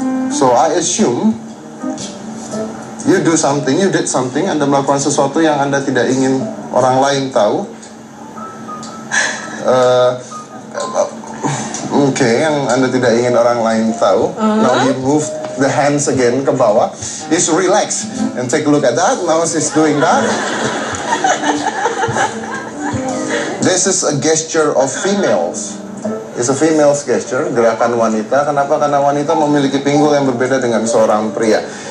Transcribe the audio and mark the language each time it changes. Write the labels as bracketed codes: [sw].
[en] So I assume you did something, [id] Anda melakukan sesuatu yang Anda tidak ingin orang lain tahu. Yang Anda tidak ingin orang lain tahu. [en] Now you move the hands again [id] ke bawah. [en] Just relax and take a look at that. Now she's doing that. This is a gesture of females. It's a female's gesture, [id] gerakan wanita. Kenapa? Karena wanita memiliki pinggul yang berbeda dengan seorang pria.